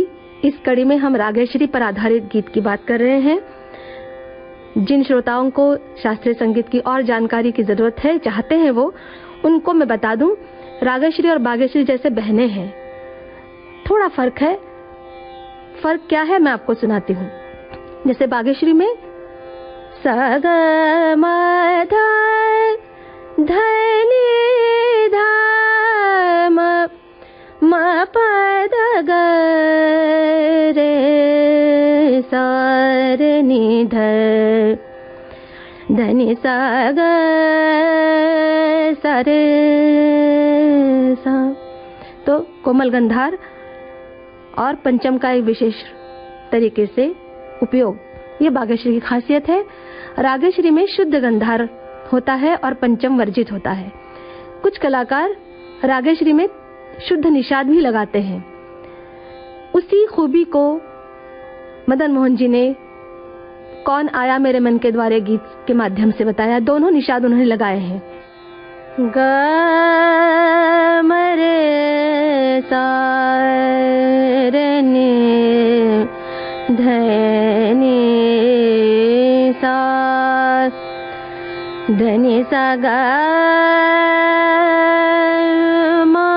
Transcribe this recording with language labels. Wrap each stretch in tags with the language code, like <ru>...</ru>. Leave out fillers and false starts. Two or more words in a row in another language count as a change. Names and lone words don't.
<hi>इस कड़ी में हम रागेश्वरी पर आधारित गीत की बात कर रहे हैं। जिन श्रोताओं को शास्त्रीय संगीत की और जानकारी की जरूरत है, चाहते हैं वो, उनको मैं बता दूं, रागेश्वरी और बागेश्वरी जैसे बहनें हैं। थोड़ा फर्क है। फर्क क्या है मैं आपको सुनाती हूँ। जैसे बागेश्वरी में सा ग म ध धनी ध म म प द ग रे सा रे नि ध धनि सा ग सा रे सा। तो कोमल गंधार और पंचम का एक विशेष तरीके से उपयोग, ये बागेश्वरी की खासियत है। रागेश्वरी में शुद्ध गंधार होता है और पंचम वर्जित होता है। कुछ कलाकार रागेश्वरी में शुद्ध निषाद भी लगाते हैं। उसी खूबी को मदन मोहन जी ने कौन आया मेरे मन के द्वारे गीत के माध्यम से बताया। दोनों निषाद उन्होंने लगाए हैं। ग म रे सा रे नि ध नि सा ध नि सा ग म</hi>